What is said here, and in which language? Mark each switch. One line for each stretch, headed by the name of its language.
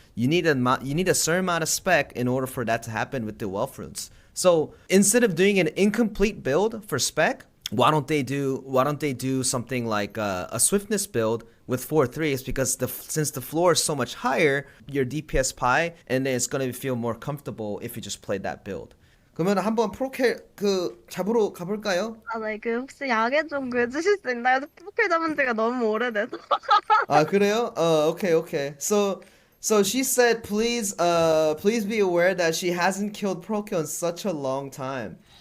English: You need a certain amount of spec in order for that to happen with the Wealth Runes. So instead of doing an incomplete build for spec, why don't they do something like a swiftness build with 4 3s, because since the floor is so much higher, your DPS pie, and then it's gonna feel more comfortable if you just play that build.
Korean: 그러면 한번 프로켈 잡으러 가볼까요? 네, 혹시 야계 좀 구해주실 수 있나요? 프로필 잡은 지가 너무 오래돼서. 그래요?
English: Okay. So she said, please be aware that she hasn't killed Prokel in such a long time.